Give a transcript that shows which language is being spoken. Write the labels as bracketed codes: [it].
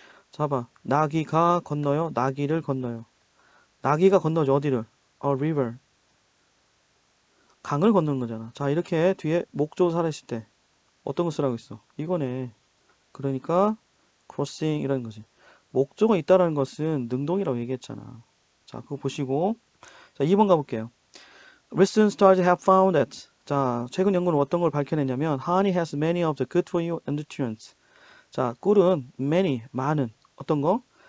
[ko] 자, 봐. 나귀가 건너요. 나귀를 건너요. 나귀가 건너죠. 어디를? river. 강을 건너는 거잖아. 자, 이렇게 뒤에 목조사를 했을 때 어떤 거 쓰라고 했어? 이거네. 그러니까 crossing 이라는 거지. 목조가 있다라는 것은 능동이라고 얘기했잖아. 자, 그거 보시고 자, 2번 가볼게요. [en] Recent studies have found that [ko] 자, 최근 연구는 어떤 걸 밝혀냈냐면 [en] honey has many of the good for you nutrients. [ko] 자, 꿀은 many, 많은 어떤 거?